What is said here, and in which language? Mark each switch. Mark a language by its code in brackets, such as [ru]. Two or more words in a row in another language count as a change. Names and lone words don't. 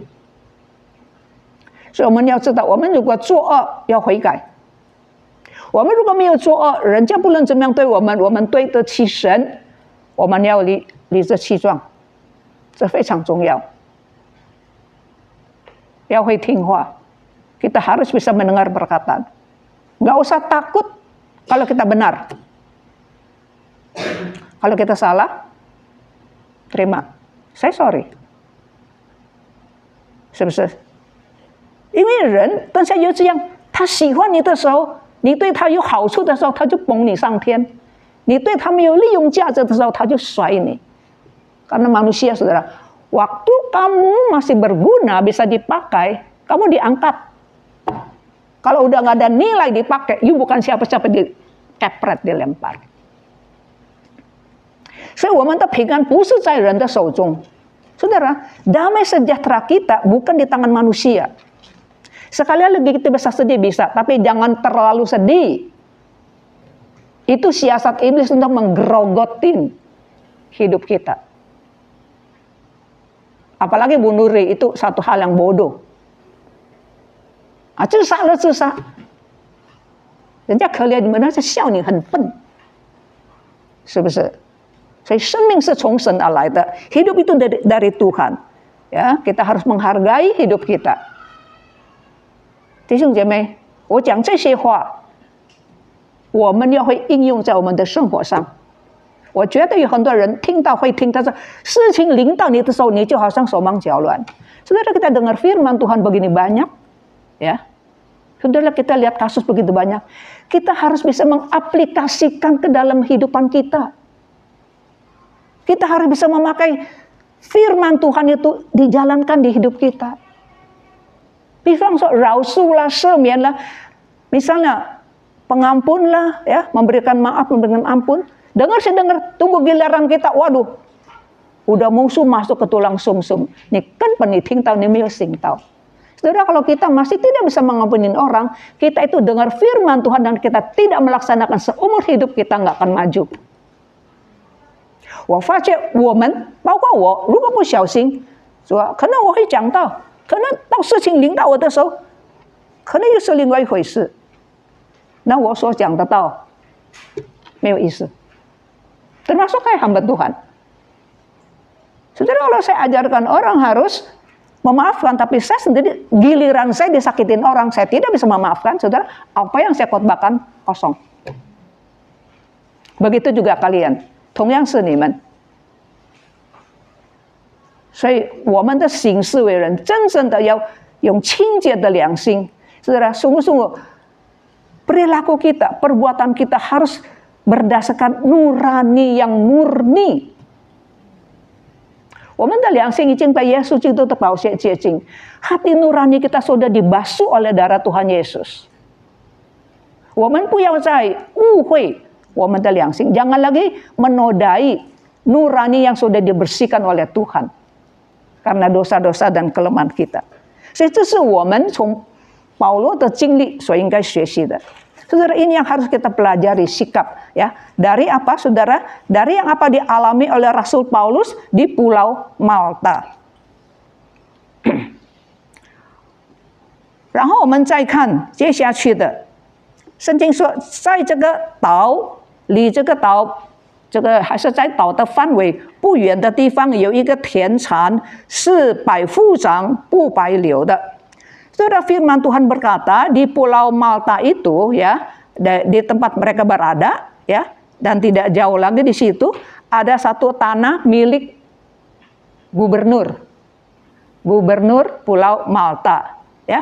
[zh] 所以我们要知道，我们如果作恶要悔改，我们如果没有作恶，人家不论怎么样对我们，我们对得起神，我们要理直气壮，这非常重要。要会听话。 [id] Kita harus bisa mendengar perkataan. Nggak usah takut kalau kita benar. Kalau kita salah, terima. Saya sorry. [zh] 是不是？因为人，但是又这样，他喜欢你的时候，你对他有好处的时候，他就捧你上天；你对他没有利用价值的时候，他就甩你。 [id] Karena manusia, saudara, waktu kamu masih berguna, bisa dipakai, kamu diangkat. Kalau udah nggak ada nilai dipakai, you bukan siapa-siapa, dikepret, dilempar. [zh] 所以我们的平安不是在人的手中。 [id] Saudara, damai sejahtera kita bukan di tangan manusia. Sekali lagi kita bisa sedih bisa, tapi jangan terlalu sedih. Itu siasat iblis untuk menggerogotin hidup kita. Apalagi bunuh diri, itu satu hal yang bodoh. [zh] 自杀了自杀，人家可怜你们，那是笑你很笨，是不是？所以生命是从神而来的， [id] hidup itu dari Tuhan. Ya, kita harus menghargai hidup kita. [zh] 弟兄姐妹，我讲这些话，我们要会应用在我们的生活上。我觉得有很多人听到会听，但是事情临到你的时候，你就好像手忙脚乱。 [id] Saudara, kita dengar firman Tuhan begini banyak. Ya, saudara, kita lihat kasus begitu banyak. Kita harus bisa mengaplikasikan ke dalam kehidupan kita. Kita harus bisa memakai firman Tuhan itu dijalankan di hidup kita. [zh] 比方说饶恕啦、赦免啦, [id] misalnya pengampun lah, ya, memberikan maaf, memberikan ampun. Dengar tunggu giliran kita, waduh, udah musuh masuk ke tulang sumsum. Ini kan peniting tahu, ini sing tahu. Saudara, kalau kita masih tidak bisa mengampuni orang, kita itu dengar firman Tuhan dan kita tidak melaksanakan seumur hidup, kita nggak akan maju. [zh] 我发现我们，包括我，如果不小心，是吧？可能我会讲到，可能到事情临到我的时候，可能又是另外一回事。那我所讲的道没有意思。 [id] Termasuk kayak hamba Tuhan. Saudara, kalau saya ajarkan orang harus memaafkan, tapi saya sendiri giliran saya disakitin orang, saya tidak bisa memaafkan, saudara, apa yang saya khotbahkan kosong. Begitu juga kalian, [zh] 同样是你们。所以我们的行事为人，真正的要用清洁的良心， [id] saudara, sungguh-sungguh perilaku kita, perbuatan kita harus berdasarkan nurani yang murni. [zh] 我们的良心已经被耶稣基督的宝血洁净, [id] hati nurani kita sudah dibasuh oleh darah Tuhan Yesus. [zh] 我们不要再误会我们的良心, [id] jangan lagi menodai nurani yang sudah dibersihkan oleh Tuhan karena dosa-dosa dan kelemahan kita. 所以这是我们从保罗的经历所应该学习的。 Saudara, ini yang harus kita pelajari sikap, ya. Dari apa, saudara? Dari yang apa dialami oleh Rasul Paulus di Pulau Malta. [zh] 然后我们再看接下去的，圣经说，在这个岛离这个岛，这个还是在岛的范围不远的地方，有一个田产是百夫长不白流的。 [id] Saudara, firman Tuhan berkata di Pulau Malta itu, ya, di tempat mereka berada, ya, dan tidak jauh lagi di situ ada satu tanah milik gubernur Pulau Malta, ya.